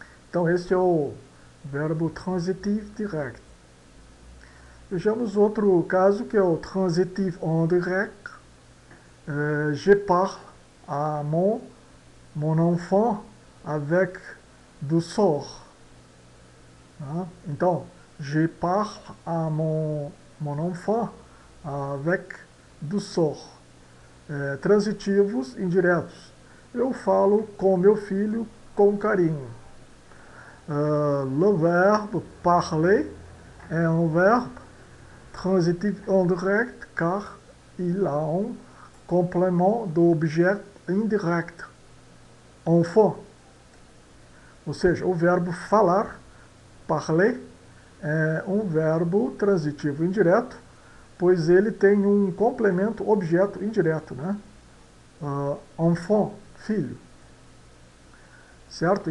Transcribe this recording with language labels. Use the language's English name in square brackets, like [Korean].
[Portuguese] Então, este é o verbo transitif direct. Vejamos outro caso, que é o transitif indirect. [French] Je parle à mon enfant avec douceur. Então, je parle à mon enfant avec douceur. [Portuguese] Transitivos indiretos. Eu falo com meu filho com carinho. [French] Le verbe parler est un verbe transitif indirect car il a un complément d'objet indirect. Enfant. [Portuguese] Ou seja, o verbo falar, parler, é um verbo transitivo indireto, pois ele tem um complemento objeto indireto, né? Enfant, filho. Certo?